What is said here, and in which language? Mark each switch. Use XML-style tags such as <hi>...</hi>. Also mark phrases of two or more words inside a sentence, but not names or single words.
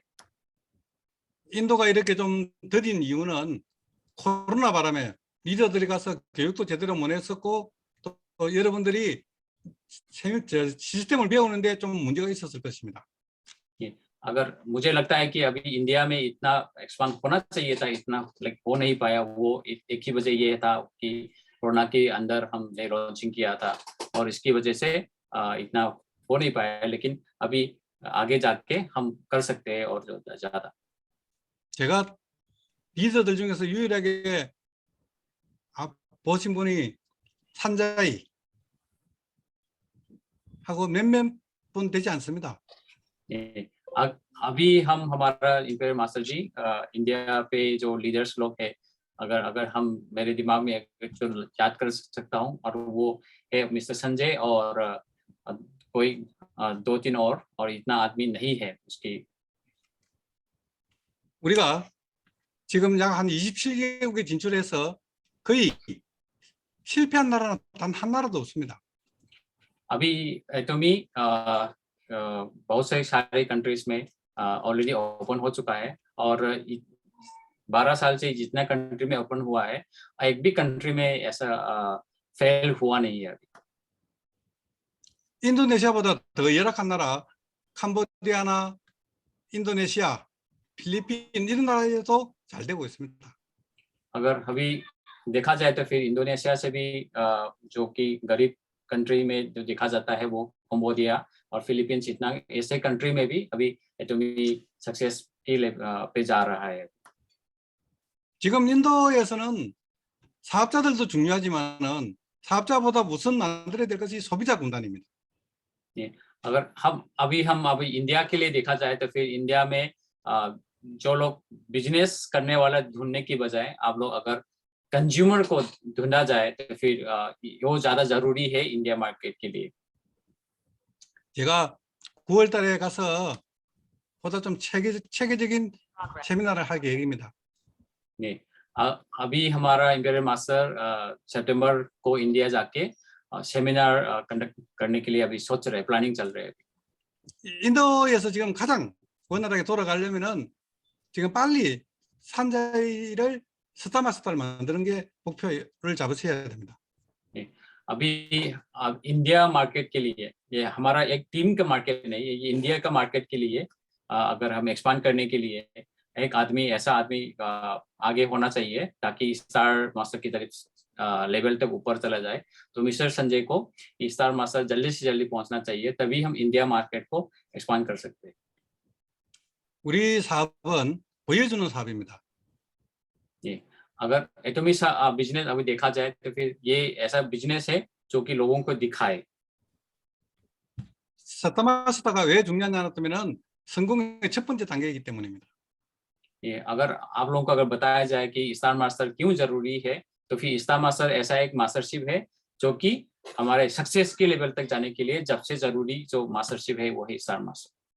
<ko>인도가 이렇게 좀 더딘 이유는 코로나 바람에 리더들이 가서 교육도 제대로 못 했었고 또 여러분들이 시스템을 배우는데 좀 문제가 있었을 것입니다.</ko> <hi>अगर मुझे लगता है कि अभी इंडिया में इतना एक्सपांड होना चाहिए था, इतना हो नहीं पाया. वो एक ही वजह ये था कि कोरोना के अंदर हमने लॉन्चिंग किया था और इसकी वजह से इतना हो नहीं पाया. लेकिन अभी आगे जाके हम कर सकते हैं और ज्यादा.</hi> <ko>제가 리더들 중에서 유일하게 보신 분이 산자이 하고 몇몇 분 되지 않습니다.</ko> <hi>अभी हम हमारा इंपीरियल मास्टर जी इंडिया पे जो लीडर्स लोग हैं, अगर हम मेरे दिमाग में जो याद कर सकता हूँ और वो है मिस्टर संजय और कोई 2-3 और इतना आदमी नहीं है उसकी.</hi> <ko>우리가 지금 약 한 27개국에 진출해서 거의 실패한 나라는 단 한 나라도 없습니다.</ko> <hi>अभी एटोमी बहुत सारे कंट्रीज में</hi> <en>already open</en> <hi>हो चुका है और 12 साल से जितना कंट्री में ओपन हुआ है एक भी कंट्री में ऐसा फेल हुआ नहीं है.</hi> <ko>인도네시아보다 더 열악한 나라 캄보디아나 인도네시아 필리핀 이런 나라에도 잘 되고 있습니다.</ko> <hi>अगर अभी देखा जाए तो फिर इंडोनेशिया से भी जो कि गरीब कंट्री में जो देखा जाता है वो कंबोडिया और फिलीपींस, इतना ऐसे कंट्री में भी अभी एटोमी सक्सेस पे जा रहा है.</hi> <ko>지금 인도에서는 사업자들도 중요하지만은 사업자보다 우선 만들어야 될 것이 소비자 군단입니다.</ko> <hi>अगर हम अभी इंडिया के लिए देखा जाए तो फिर इंडिया में जो लोग बिजनेस करने वाला ढूंढने की बजाय आप लोग अगर कंज्यूमर को ढूंढा जाए तो फिर वो ज्यादा जरूरी है इंडिया मार्केट के लिए.</hi> <ko>제가 9월 달에 가서 보다 좀 체계적인 세미나를 할 계획입니다. 네,</ko> <hi>अभी हमारा इंपीरियल मास्टर सितंबर को इंडिया जाके</hi> <en>seminar conduct</en> <hi>करने के लिए अभी सोच रहे, प्लानिंग चल रहे हैं.</hi> <ko>인도에서 지금 가장 원활하게 돌아가려면은 지금 빨리 산자이를 스타마스터를 만드는 게 목표를 잡으셔야 됩니다.</ko> <hi>अभी इंडिया मार्केट के लिए ये हमारा एक टीम का मार्केट नहीं है, ये इंडिया का मार्केट के लिए अगर हम एक्सपांड करने के लिए एक आदमी ऐसा आदमी आगे होना चाहिए ताकि स्टार मास्टर की तरफ लेवल तक ऊपर चला जाए. तो मिस्टर संजय को स्टार मास्टर जल्दी से जल्दी पहुंचना चाहिए, तभी हम इंडिया मार्केट को एक्सपांड कर सकते हैं.</hi> <ko>우리 사업은 보여주는 사업입니다.</ko> <hi>जी, अगर एटोमी बिजनेस अभी देखा जाए तो फिर ये ऐसा बिजनेस है जो कि लोगों को दिखाए.</hi> <ko>스타마스터가 왜 중요하냐면 성공의 첫 번째 단계이기 때문입니다.</ko> <hi>ये अगर आप लोगों को अगर बताया जाए कि स्टार मास्टर क्यों जरूरी है तो फिर स्टार मास्टर ऐसा एक मास्टरशिप है जो कि हमारे सक्सेस के लेवल तक जाने के लिए सबसे जरूरी जो मास्टरशिप है वो है स्टार मास्टर.</hi>